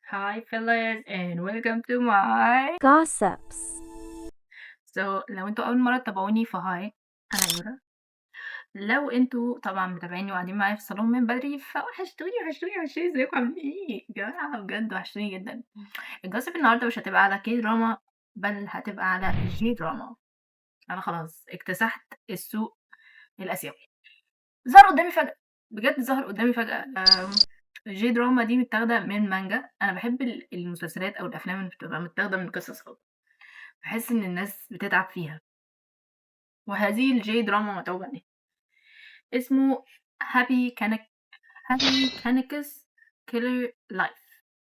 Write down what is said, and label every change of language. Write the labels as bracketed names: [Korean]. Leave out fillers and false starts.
[English] Hi, fellas, and welcome to my Gossips. [Arabic] لو انتوا أول مرة تتابعوني فهاي أنا يورا. لو انتوا طبعا متابعيني وقاعدين معايا في الصالون من بدري فوحشتوني ازيكم عاملين ايه؟ يا جماعة بجد وحشتوني جدا. الجوسب النهاردة مش هتبقى على كي دراما، بل هتبقى على جي دراما. أنا خلاص اكتسحت السوق الآسيوي. ظهر قدامي فجأة، بجد ظهر قدامي فجأة. الجي دراما دي متاخدة من مانجا. أنا بحب المسلسلات أو الأفلام اللي بتبقى متاخدة من قصص أوي. باحس إن الناس بتتعب فيها، وهذه الJ drama متعوب عليها. اسمه Happy Kaneka's Killer Life.